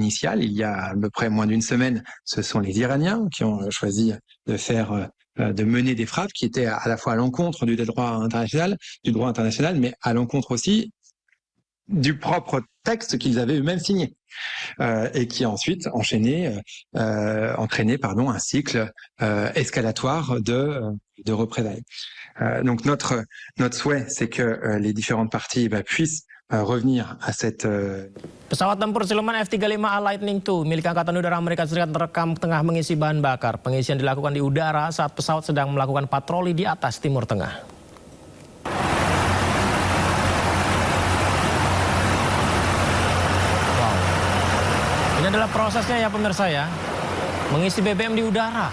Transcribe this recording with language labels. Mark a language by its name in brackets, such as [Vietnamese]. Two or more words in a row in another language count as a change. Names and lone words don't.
[French] Il y a à peu près moins d'une semaine, ce sont les Iraniens qui ont choisi de faire de mener des frappes qui étaient à la fois à l'encontre du droit international, mais à l'encontre aussi du propre texte qu'ils avaient eux-mêmes signé. Et qui a ensuite entraîné un cycle escalatoire de représailles. Donc notre souhait, c'est que les différentes parties puissent revenir à cette... [Indonesian] Pesawat tempur siluman F-35A Lightning II milik Angkatan Udara Amerika Serikat terekam tengah mengisi bahan bakar. Pengisian dilakukan di udara saat pesawat sedang melakukan patroli di atas Timur Tengah. Ini adalah prosesnya ya pemirsa ya, mengisi BBM di udara.